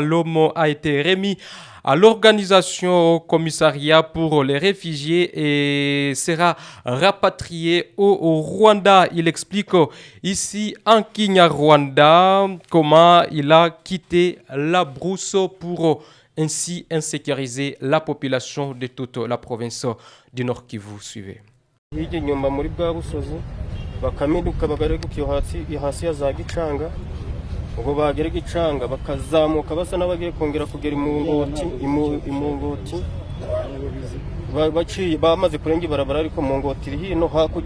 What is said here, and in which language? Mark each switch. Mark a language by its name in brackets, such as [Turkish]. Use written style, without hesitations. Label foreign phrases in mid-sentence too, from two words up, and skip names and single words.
[French] L'homme a été remis à l'organisation au commissariat pour les réfugiés et sera rapatrié au Rwanda. Il explique ici en Kinyarwanda comment il a quitté la brousse pour ainsi insécuriser la population de toute la province du Nord Kivu. Suivez. [Kinyarwanda] Ubwo bagera Gicanga bakazamuka basa n'abagiye kongera kugera imungoti baciye bamaze kurenga ibarabara ariko mungoti iri hino hakujya